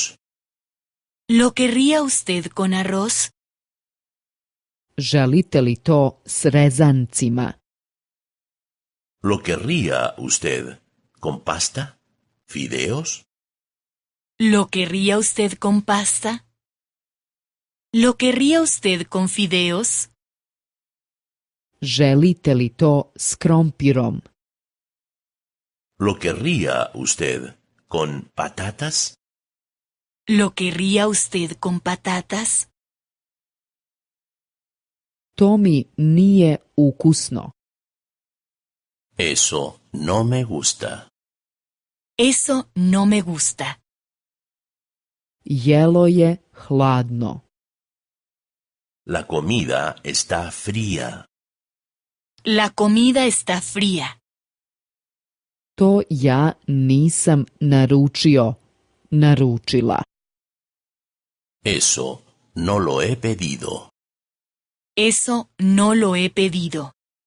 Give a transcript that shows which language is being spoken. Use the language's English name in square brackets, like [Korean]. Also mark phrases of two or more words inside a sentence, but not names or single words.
[Spanish] ¿Lo querría usted con arroz? [Serbian] Želite li to s rezancima? [Spanish] ¿Lo querría usted con pasta? ¿Fideos? ¿Lo querría usted con pasta? ¿Lo querría usted con fideos? [Serbian] Želite li to s krompirom? [Spanish] ¿Lo querría usted con patatas? ¿Lo querría usted con patatas? [Serbian] To mi nije ukusno. [Spanish] Eso no me gusta. Eso no me gusta. [Serbian] Jelo je hladno. [Spanish] La comida está fría. La comida está fría. [Serbian] To ja nisam naručila. [Spanish] Eso no lo he pedido. Eso no lo he pedido.